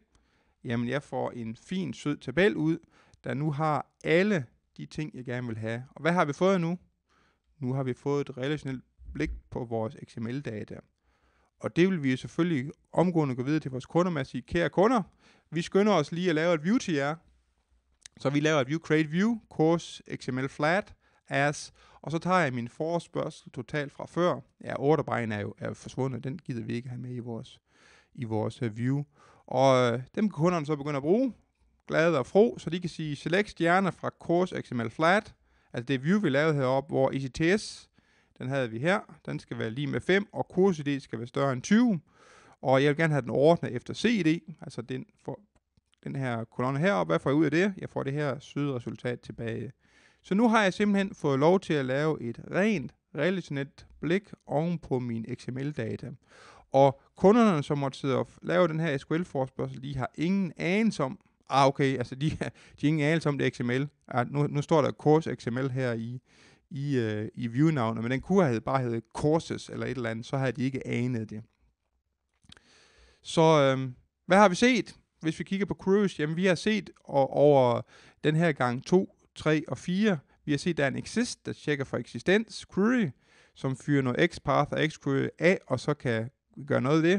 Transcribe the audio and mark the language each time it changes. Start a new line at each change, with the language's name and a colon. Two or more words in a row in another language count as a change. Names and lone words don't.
Danish: Jamen jeg får en fin, sød tabel ud, der nu har alle de ting, jeg gerne vil have. Og hvad har vi fået nu? Nu har vi fået et relationelt blik på vores XML-data. Og det vil vi selvfølgelig omgående gå videre til vores kunder med at sige, kære kunder, vi skynder os lige at lave et view til jer. Så vi laver et view,
English: create view,
Danish: course, XML flat, as, og så tager jeg min forespørgsel totalt fra før. Ja, orderbejen er jo forsvundet, den gider vi ikke have med i vores view. Og dem kan kunderne så begynde at bruge, glade og fro, så de kan sige, select stjerner fra course XML flat, altså det view, vi lavede heroppe, hvor ECTS, den havde vi her, den skal være lige med 5, og course-ID skal være større end 20, og jeg vil gerne have den ordnet efter CID, altså den her kolonne heroppe. Hvad får jeg ud af det? Jeg får det her søde resultat tilbage. Så nu har jeg simpelthen fået lov til at lave et rent relationelt blik oven på min XML-data. Og kunderne, som måtte sidde og lave den her SQL-forespørgsel, de har ingen anelse om, okay, altså de har ingen anelse om det XML. Nu står der course XML her i view-navnet, men den kunne have bare heddet courses eller et eller andet, så havde de ikke anet det. Så hvad har vi set? Hvis vi kigger på queries, jamen vi har set over den her gang 2, 3 og 4, vi har set, der er en exist, der tjekker for eksistens, query, som fyrer noget xpath og xquery af, og så kan gøre noget af det.